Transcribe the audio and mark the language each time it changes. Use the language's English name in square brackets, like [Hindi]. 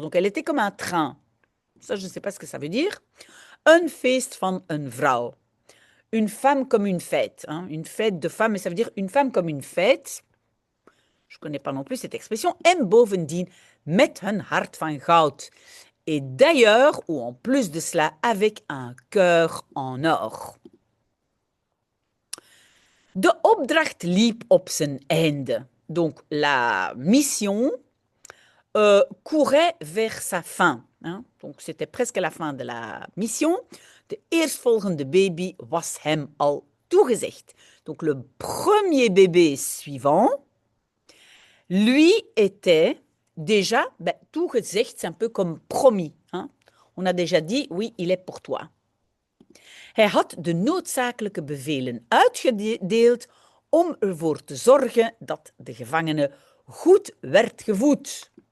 [French] Donc elle était comme un train. Ça je ne sais pas ce que ça veut dire. [Dutch] Een feest van een vrouw. [French] Une femme comme une fête. Hein? Une fête de femme, mais ça veut dire une femme comme une fête. Je ne connais pas non plus cette expression. [Dutch] En bovendien, met een hart van goud. [French] Et d'ailleurs, ou en plus de cela, avec un cœur en or. [Dutch] De opdracht liep op zijn einde. [French] Donc, la mission courait vers sa fin. Hein? Donc, c'était presque la fin de la mission. [Dutch] De eerstvolgende baby was hem al toegezegd. [French] Donc, le premier bébé suivant, lui était déjà, toegezegd, c'est un peu comme promis. Hein? On a déjà dit, oui, il est pour toi. [Dutch] Hij had de noodzakelijke bevelen uitgedeeld om ervoor te zorgen dat de gevangene goed werd gevoed.